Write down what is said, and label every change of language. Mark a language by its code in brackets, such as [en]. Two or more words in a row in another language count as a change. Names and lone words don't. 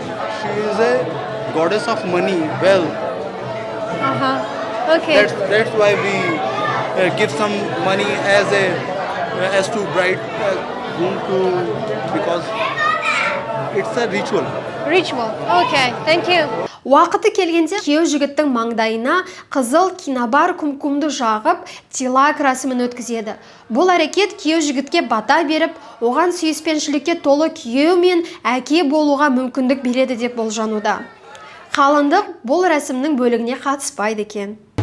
[en] She is a goddess of money, wealth. Uh-huh. Okay. That's why we give some money as to bride groom to, because it's a ritual. Ritual. Okay. Thank you. [kk] Уақыты келгенде күйеу жігіттің маңдайына қызыл кинабар күмкүмді жағып, тилак рәсімін өткізеді. Бұл әрекет күйеу жігітке бата беріп, оған сүйіспеншілікке толы күйеу мен әке болуға мүмкіндік береді деп болжануда. Қалыңдық бұл рәсімнің бөлігіне қатыспайды екен.